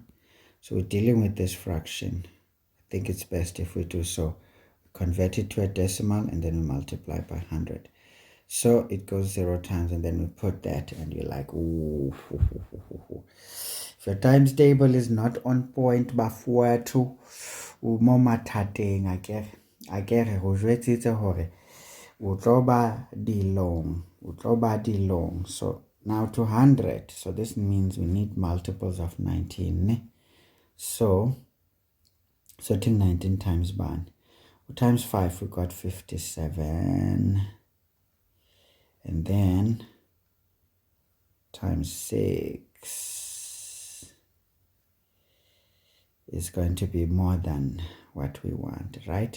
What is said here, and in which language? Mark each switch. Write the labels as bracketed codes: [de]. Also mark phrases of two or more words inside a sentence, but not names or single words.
[en] So we're dealing with this fraction. I think it's best if we do so. Convert it to a decimal and then we multiply by 100. So it goes 0 times and then we put that and you're like, ooh. If your times table is not on point, [st] bafowethu mo mathateng [en] I get [st] go jwetsitse hore o tlo ba dilong. [en] So now to 100. So this means we need multiples of 19. So take 19 times 1. Times 5, we got 57. And then times 6 is going to be more than what we want, right?